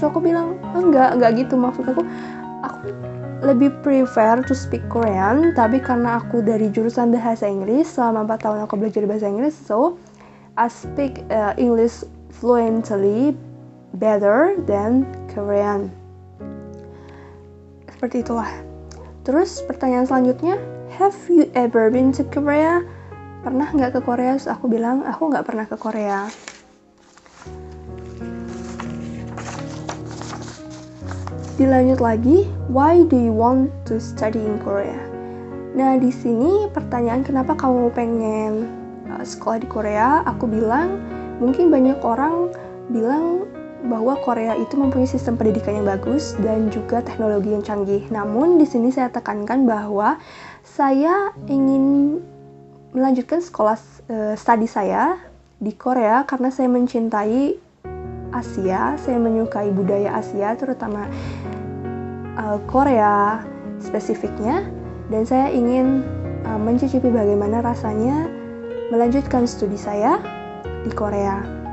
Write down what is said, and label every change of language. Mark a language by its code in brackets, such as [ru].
[id] So, aku bilang enggak gitu, maksud aku lebih [en] prefer to speak Korean, [id] tapi karena aku dari jurusan bahasa Inggris, selama 4 tahun aku belajar bahasa Inggris, [en] so I speak English fluently better than Korean. [id] Seperti itulah. Terus pertanyaan selanjutnya, [en] have you ever been to Korea? [id] Pernah nggak ke Korea? Terus aku bilang aku nggak pernah ke Korea. Dilanjut lagi, [en] why do you want to study in Korea? [id] Nah di sini pertanyaan kenapa kamu pengen sekolah di Korea? Aku bilang mungkin banyak orang bilang bahwa Korea itu mempunyai sistem pendidikan yang bagus dan juga teknologi yang canggih. Namun di sini saya tekankan bahwa saya ingin melanjutkan sekolah studi saya di Korea karena saya mencintai Asia, saya menyukai budaya Asia, terutama Korea spesifiknya, dan saya ingin mencicipi bagaimana rasanya melanjutkan studi saya di Korea.